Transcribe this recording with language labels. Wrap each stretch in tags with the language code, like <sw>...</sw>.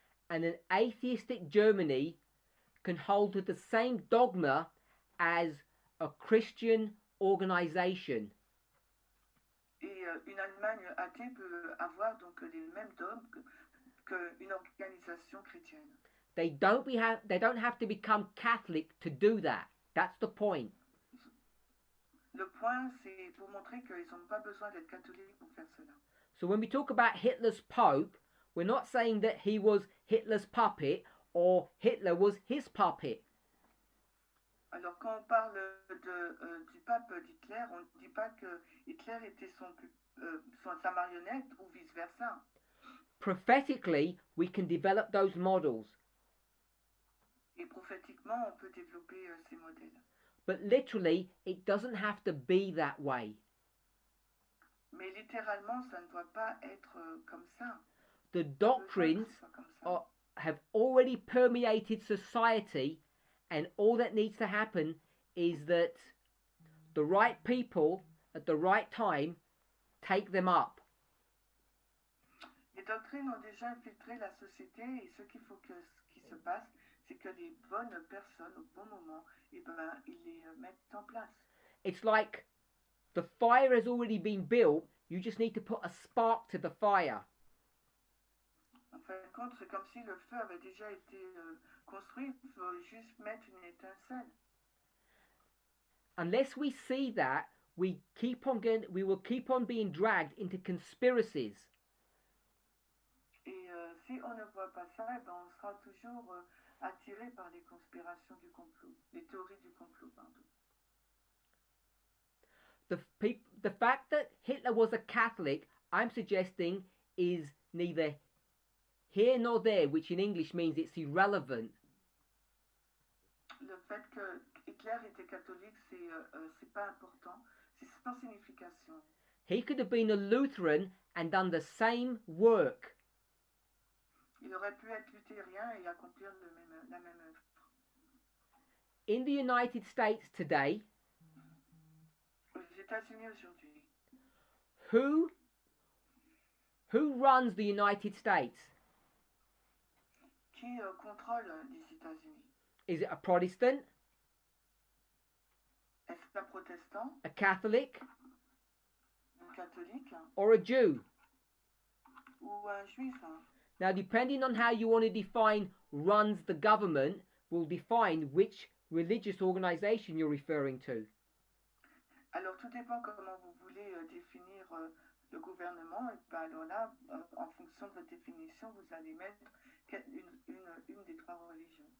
<en>And an atheistic Germany can hold to the same dogma as a Christian organization.</en> <fr>Et une Allemagne athée peut avoir donc les mêmes dogmes qu'une organisation chrétienne.</fr> <en>They don't have to become Catholic to do that. That's the point.</en> <fr>Le point, c'est pour montrer qu'ils n'ont pas besoin d'être catholiques pour faire cela.</fr> <en>So when we talk about Hitler's Pope, we're not saying that he was Hitler's puppet or Hitler was his puppet.</en> <fr>Alors quand on parle du pape d'Hitler, on ne dit pas que Hitler était sa marionnette ou vice-versa.</fr> <en>Prophetically, we can develop those models.</en> <fr>Et prophétiquement, on peut développer ces modèles.</fr> <en>But literally, it doesn't have to be that way.</en> <fr>Mais littéralement, ça ne doit pas être comme ça.</fr> <en>The doctrines have already permeated society, and all that needs to happen is that the right people at the right time take them up.</en> <fr>Les doctrines ont déjà infiltré la société et ce qu'il faut qu'il se passe, c'est que les bonnes personnes au bon moment, ils les mettent en place.</fr> <en>It's like the fire has already been built, you just need to put a spark to the fire.</en> <fr>En fin de compte, c'est comme si le feu avait déjà été construit, il faut juste mettre une étincelle.</fr> <en>Unless we see that, we will keep on being dragged into conspiracies.</en> <fr>Et si on ne voit pas ça, on sera toujours attiré par les conspirations du complot, les théories du complot, pardon.</fr> <en>The fact that Hitler was a Catholic, I'm suggesting, is neither here nor there, which in English means it's irrelevant.</en> <fr>Le fait que Hitler était catholique, c'est pas important, c'est sans signification.</fr> <en>He could have been a Lutheran and done the same work.</en> <fr>Il aurait pu être luthérien et accomplir la même œuvre.</fr> <en>In the United States today,</en> <fr>aux États-Unis aujourd'hui,</fr> <en>who runs the United States?</en> <fr>Qui contrôle les États-Unis?</fr> <en>Is it a Protestant?</en> <fr>Est-ce un protestant?</fr> <en>A Catholic?</en> <fr>Un catholique?</fr> <en>Or a Jew?</en> <fr>Ou un juif?</fr> <en>Now, depending on how you want to define runs the government, will define which religious organization you're referring to.</en> <fr>Alors, tout dépend comment vous voulez définir le gouvernement. Et ben, alors là, en fonction de votre définition, vous allez mettre une des trois religions.</fr>